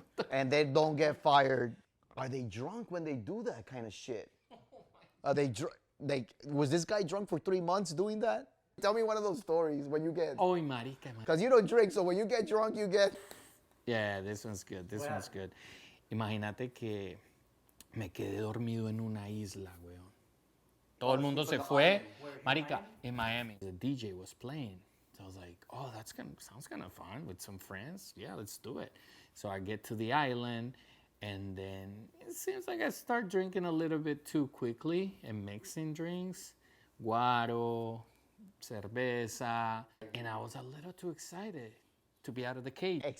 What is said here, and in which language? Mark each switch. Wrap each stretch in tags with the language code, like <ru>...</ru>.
<en>And they don't get fired. Are they drunk when they do that kind of shit? Are they drunk? Was this guy drunk for 3 months doing that? Tell me one of those stories when you get... Oh, marica, man. Because you don't drink, so when you get drunk, you get... Yeah, this one's good. This one's good.</en> <es>Imagínate que me quedé dormido en una isla, weón. Todo el mundo se fue.</es> <en>Marica, in Miami. The DJ was playing. So I was like, oh, sounds kind of fun with some friends. Yeah, let's do it. So I get to the island, and then it seems like I start drinking a little bit too quickly and mixing drinks.</en> <es>Guaro, cerveza.</es> <en>And I was a little too excited to be out of the cage.</en>